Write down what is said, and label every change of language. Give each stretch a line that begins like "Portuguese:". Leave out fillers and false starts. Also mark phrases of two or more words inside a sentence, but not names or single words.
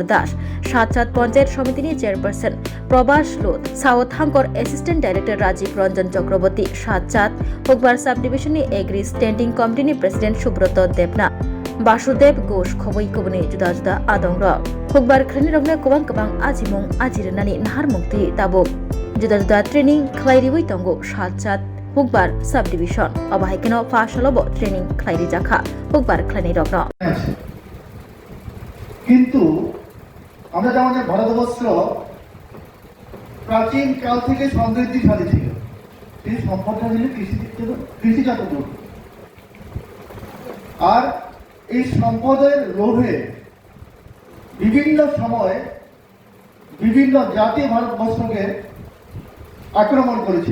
Bodo: दास सातजात पंचायत समितिनि चेयरपारसन प्रभास लुत साउथ हांकर
English: assistant director
Bodo: राजीव रंजन चक्रवर्ती सातजात हुकबार साब डिभिशननि
English: agri standing
Bodo: कमिटिनि प्रेसिडेंट सुब्रत देबना बासुदेव घोष खबै गुबुननि जुदा जुदा आदंग हुकबार ख्रिनि रगनो गोबां आजिमुं आजिरनानि नाहार मुक्ति ताबुक जुदा जुदा ट्रेनिं खालायरिबै तंगो सातजात हुकबार
English: sub division
Bodo: अबाहायकेनो फार्स्टलबो ट्रेनिं खालायरि जाखा हुकबार ख्लायनि रगनो
Bangla: কিন্তু আমরা জানি যে ভারতবর্ষ প্রাচীন কাল থেকে সমৃদ্ধিশালী ছিল। এই সম্পদটা ছিল কৃষিজাত দ্রব্য। আর এই সম্পদের লোভে বিভিন্ন সময়ে বিভিন্ন জাতি ভারতবর্ষকে আক্রমণ করেছিল।